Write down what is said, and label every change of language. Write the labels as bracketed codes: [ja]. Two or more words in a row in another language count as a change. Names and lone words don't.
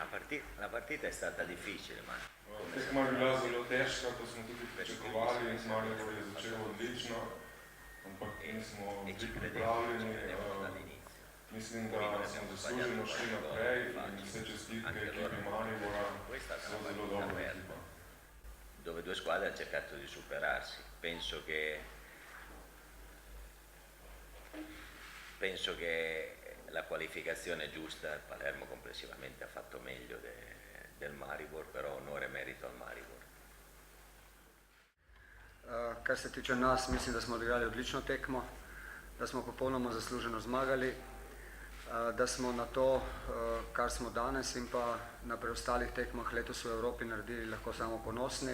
[it] La partita è stata difficile, ma [sl] Tekma je bila zelo težka, to smo tudi pričakovali, Maribor je začel odlično, ampak nismo bili pripravljeni. Mislim, da smo zasluženo šli naprej in vse čestitke ekipi Maribora, so zelo dobra ekipa. [it] Dove due squadre hanno cercato di superarsi. Penso che la qualificazione giusta, il Palermo complessivamente ha fatto meglio del Maribor, però onore e merito al Maribor. [sl] Kar se tiče nas, mislim, da smo odigrali odlično tekmo, da smo popolnoma zasluženo zmagali, da smo na to, kar smo danes in pa na preostalih tekmah letos v Evropi naredili, lahko samo ponosni.